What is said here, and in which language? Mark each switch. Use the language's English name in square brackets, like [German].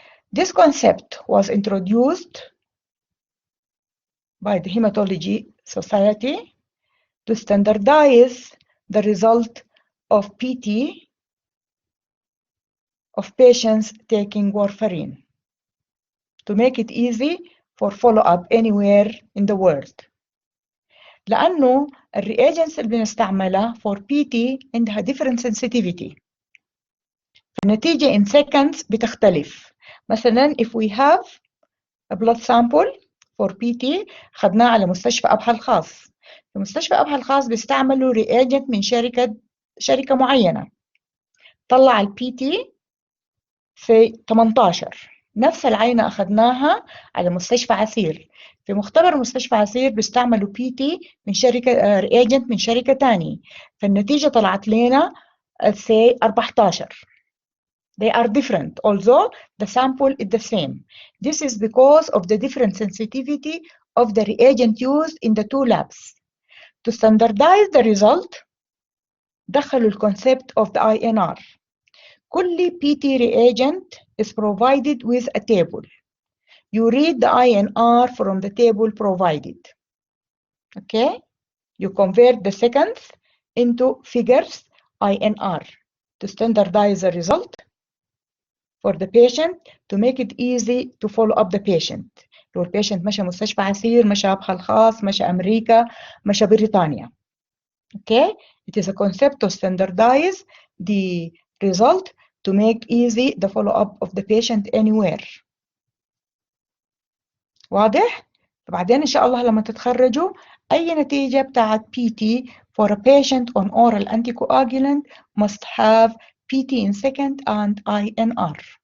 [English] This concept was introduced by the Hematology Society to standardize the result of PT of patients taking warfarin, to make it easy for follow-up anywhere in the world. [Arabic] لأنه الرياجنتس اللي بنستعملها [English] for PT [Arabic] عندها [English] different sensitivity. [Arabic] النتيجة [English] in seconds [Arabic] بتختلف. مثلا [English] if we have a blood sample for PT [Arabic] خدناه على مستشفى أبحى الخاص. في مستشفى أبحى الخاص بيستعملوا رياجنت من شركة معينة. طلع البي تي في 18. نفس العينة أخذناها على مستشفى عسير. في مختبر مستشفى عسير بيستعملوا بي تي من شركة رياجنت من شركة تاني. فالنتيجة طلعت لنا سي 14. [English] They are different, although the sample is the same. This is because of the different sensitivity of the reagent used in the two labs. To standardize the result, [Arabic] دخلوا [English] الconcept of the INR. [Arabic] كل [English] PT reagent is provided with a table. You read the INR from the table provided. Okay? You convert the seconds into figures INR to standardize the result for the patient to make it easy to follow up the patient. [Arabic] لو البيشنت مشى مستشفى عسير، مشى أبحى الخاص، مشى أمريكا، مشى بريطانيا. [English] Okay? It is a concept to standardize the result to make easy the follow-up of the patient anywhere. [Arabic] واضح؟ بعدين إن شاء الله لما تتخرجوا أي نتيجة بتاعت [English] PT for a patient on oral anticoagulant must have PT in second and INR.